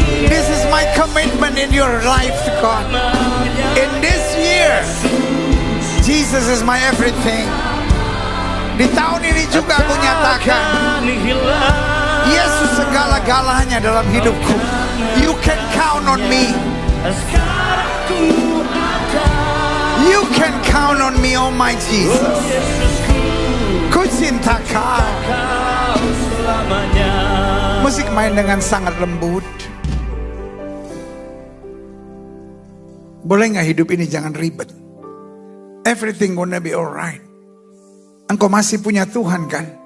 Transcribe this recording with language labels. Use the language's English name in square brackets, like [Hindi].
[English] This is my commitment in your life, God. In this year, Jesus is my everything. [Indonesian] Di tahun ini juga aku nyatakan, Yesus segala-galanya dalam hidupku. [English] You can count on me. You can count on me, oh my Jesus. [Indonesian] Ku cinta kau. Musik main dengan sangat lembut. Boleh gak hidup ini jangan ribet? [English] Everything gonna be alright. [Indonesian] Engkau masih punya Tuhan kan?